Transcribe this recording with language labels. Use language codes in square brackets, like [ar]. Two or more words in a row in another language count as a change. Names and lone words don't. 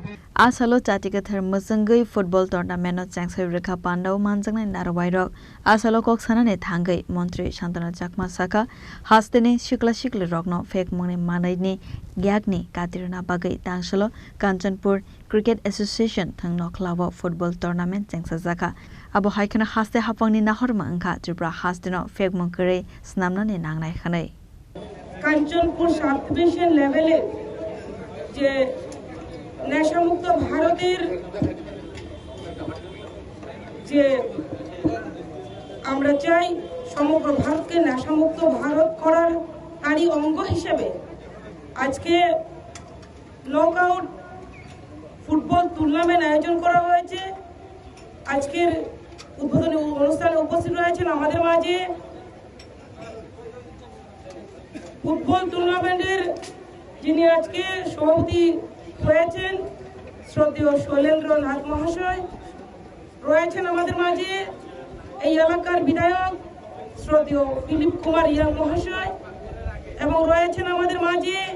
[trp] आसालो चाटिका थर्मसंगै फुटबल टूर्नामेंट चेंगसाइ रेखा पांडव मानजंगनै नारवाइरक आसालो कक्सानाने थांगै मंत्री शांतना चाकमा साका हास्तेने शिकला शिकले रग्न फेक मंगने मानैनि ग्यागनि कातिरना बागै तांसलो कांचनपुर क्रिकेट एसोसिएशन थंग नखलाव फुटबल टूर्नामेंट चेंगसाजाका अब हाइखना हास्ते हापंनि नाहरमा अंखा त्रिपुरा हास्तेनो फेक मंगकरै स्नामनाने नांनाय खनै [bn] কাঞ্চনপুর সাব ডিভিশন লেভেলে যে নেশামুক্ত ভারতের যে আমরা চাই সমগ্র ভারতকে নেশামুক্ত ভারত করার তারই অঙ্গ হিসেবে আজকে নকআউট ফুটবল টুর্নামেন্ট আয়োজন করা হয়েছে। আজকের উদ্বোধনী অনুষ্ঠানে উপস্থিত রয়েছেন আমাদের মাঝে ফুটবল টুর্নামেন্টের যিনি আজকে সভাপতি হয়েছেন শ্রদ্ধেয় শৈলেন্দ্র নাথ মহাশয়, রয়েছেন আমাদের মাঝে এই এলাকার বিধায়ক শ্রদ্ধেয় ফিলিপ কুমার রিয়া মহাশয় এবং রয়েছেন আমাদের মাঝে